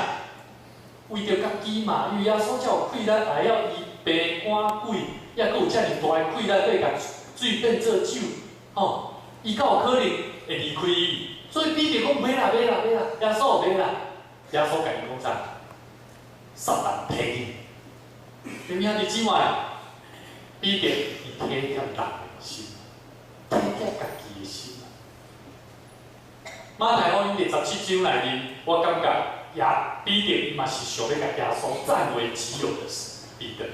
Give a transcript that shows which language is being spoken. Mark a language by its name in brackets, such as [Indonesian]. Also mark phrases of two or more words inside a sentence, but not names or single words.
[Min Nan Chinese] 为着家己嘛，因为耶稣才有气力来要医病赶鬼，也佫有遮尔大的气力可以甲水变做酒，吼，伊敢有可能会离开伊？所以彼得讲袂啦，袂啦，袂啦，耶稣袂啦。耶稣甲伊讲啥？撒旦骗你。有兄弟姊妹，彼得伊体贴人的心，体贴家己的心啊。马太福音第17章内面，我感觉也彼得嘛是想要甲耶稣占为己有的彼得。